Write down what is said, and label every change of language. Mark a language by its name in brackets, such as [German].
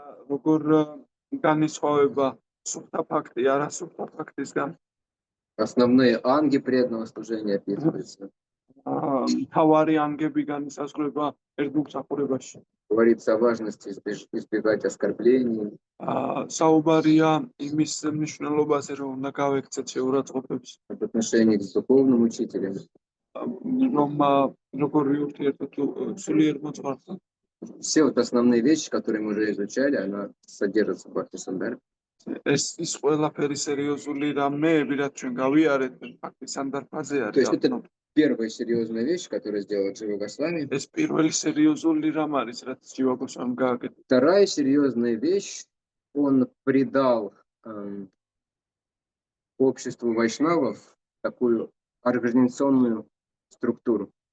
[Georgian] როგორ განისხვავება სუფთა ბхакти არასუფთა ბхактისგან. [Russian] Основные анги преданного служения описываются. [Georgian] თავარი ანგები განისაზღვრება ერთგულსახურებაში. [Russian] Говорится о важности избегать оскорблений. [Georgian] საუბარია იმის მნიშვნელობაზე, რომ უნდა გავექცეთ შეურაცხყოფებს. [Russian] В отношениях с духовным учителем. [Georgian] რომ როგორი ურთიერთობა სულიერ მოძღვართან. [Russian] Все вот основные вещи, которые мы уже изучали, она содержится в бхакти сандарке. [Georgian] ეს ის ყველაფერი სერიოზული რამეები, რაც ჩვენ გავიარეთ ბхакти სანდარფაზე [Russian] То есть [Georgian] არის. [Russian] это первая серьезная вещь, которую сделал Джива Госвами. [Georgian] ეს პირველი სერიოზული რამ არის, რაც ჯივა გოსვამი გააკეთა. [Russian] Вторая серьезная вещь, он придал обществу вайшнавов такую организационную структуру.